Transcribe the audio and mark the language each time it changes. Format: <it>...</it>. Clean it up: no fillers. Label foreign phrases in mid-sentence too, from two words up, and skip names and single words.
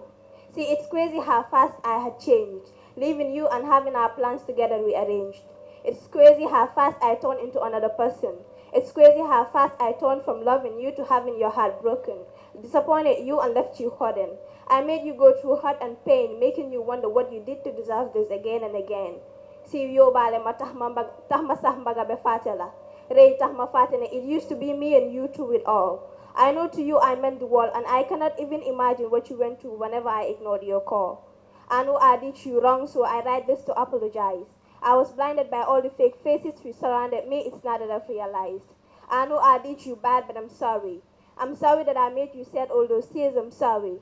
<en>See, it's crazy how fast I had changed, leaving you and having our plans together rearranged. It's crazy how fast I turned into another person. It's crazy how fast I turned from loving you to having your heart broken, disappointed you and left you hurting. I made you go through hurt and pain, making you wonder what you did to deserve this again and again. See,</en> <wo>yo bale ma tax ma sax mbaga be fate la. Rey tax ma fate ne</wo> <en>it used to be me and you through it all. I know to you I meant the world, and I cannot even imagine what you went through whenever I ignored your call. I know I did you wrong, so I write this to apologize. I was blinded by all the fake faces who surrounded me, it's not that I've realized. I know I did you bad, but I'm sorry. I'm sorry that I made you shed all those tears, I'm sorry.</en>